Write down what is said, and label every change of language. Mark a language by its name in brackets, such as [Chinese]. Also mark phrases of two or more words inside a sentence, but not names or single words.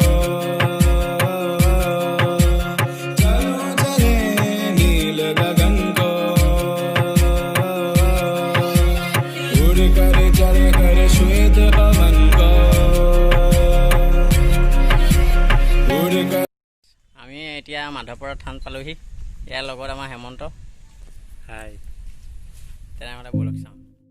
[Hindi] चलो चले नील गगन को, उड़ कर चले कर श्वेत पवन को, उड़ कर [Assamese] আমি এতিয়া মাধৱপৰা থান পালোহি। ইয়াৰ লগত আমাৰ হেমন্ত। হাই তেনেহ'লে বলক চাওঁ।